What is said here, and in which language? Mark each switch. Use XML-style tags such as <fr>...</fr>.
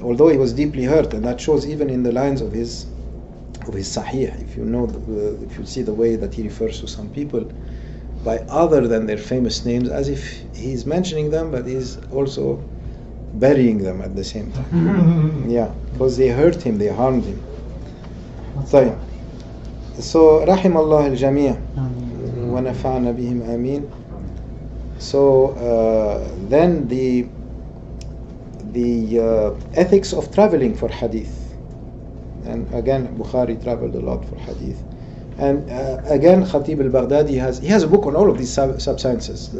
<en>Although he was deeply hurt, and that shows even in the lines of his Sahih. If you know, if you see the way that he refers to some people by other than their famous names, as if he's mentioning them, but he's also burying them at the same time. Yeah, because they hurt him, they harmed him.</en> <ar>طيب.</ar> <en>So</en> <ar>رحم الله الجميع ونفعنا بهم آمين.</ar> <en>So then the ethics of traveling for hadith. And again, Bukhari traveled a lot for hadith. And again, Khatib al-Baghdadi has a book on all of these sub-sciences.</en>